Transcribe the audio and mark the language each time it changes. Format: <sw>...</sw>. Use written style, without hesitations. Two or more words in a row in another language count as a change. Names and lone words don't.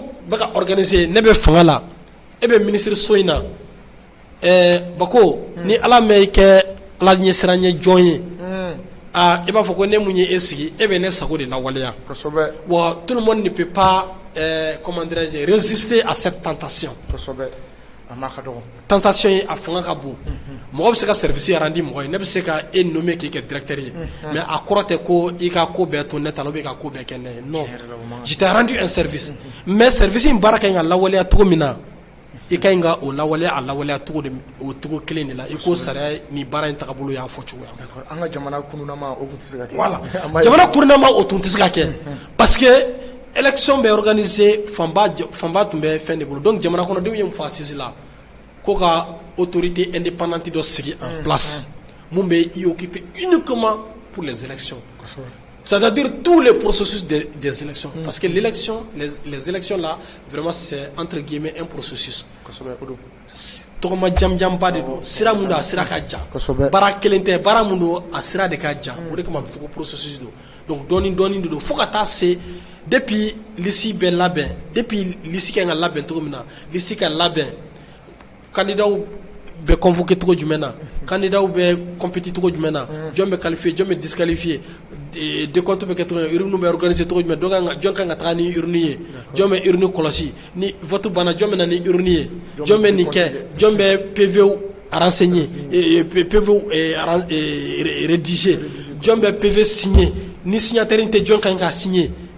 <bm>bɛ ka organiser ne bɛ fanga la e bɛ ministre so in na Bako ni ala mɛ kɛ ala ɲɛsiranɲɛ jɔn ye i b'a fɔ ko ne mun ye e sigi e bɛ ne sago de lawaleya wa</bm> <fr>tout le monde ne peut pas comment dirais-je résister à cette tentation</fr> <bm>tentation ye a fanga ka bon mɔgɔ bɛ se ka</bm> <fr>service rendre</fr> <bm>mɔgɔ ye ne bɛ se ka e nommer k'i kɛ directeur ye mais a kɔrɔ tɛ ko i ka ko bɛɛ to ne ta la</bm> <fr>ou bien</fr> <bm>i ka ko bɛɛ kɛ ne ye</bm> <fr>non je t'ai rendu un service mais service</fr> <bm>in baara ka ɲi ka lawaleya cogo min na i ka ɲi ka o lawaleya a lawaleya cogo de o cogo kelen de la i ko sariya ni baara in tagabolo y'a fɔ cogoya an ka jamana kunnama o tun tɛ se ka kɛ voilà jamana kunnama o tun tɛ se ka kɛ</bm> <fr>parce que élection</fr> <bm>bɛ organiser fanba tun bɛ fɛn de bolo donc jamana kɔnɔdenw ye mun fɔ assise la ko ka</bm> <fr>autorité indépendante</fr> <bm>dɔ sigi</bm> <fr>en place</fr> <bm>mun bɛ</bm> <fr>y occuper uniquement pour les élections c'est-à-dire tous les processus des élections parce que l'élection les élections là vraiment c'est entre guillemets un processus</fr> <bm>tɔgɔma jamjamba de don sira mun don a sira ka jan baara kelen tɛ baara mun don a sira de ka jan o de kama a bɛ fɔ ko processus don donc dɔɔni de don fo ka taa se depuis liste bɛ labɛn depuis liste kan ka labɛn cogo min na liste ka labɛn candidat bɛ convoqué cogo jumɛn na candidat bɛ compétit cogo jumɛn na jɔn bɛ qualifié jɔn bɛ disqualifié décompte bɛ kɛ cogo jumɛn urne bɛ organisé cogo jumɛn jɔn kan ka taga ni urne ye jɔn bɛ urne kɔlɔsi ni vote banna jɔn bɛ na ni urne ye jɔn bɛ nin kɛ jɔn bɛ</bm> <fr>PV renseigné PV rédigé</fr> <bm>jɔn bɛ PV signé ni signataire tɛ jɔn kan ka signé</bm>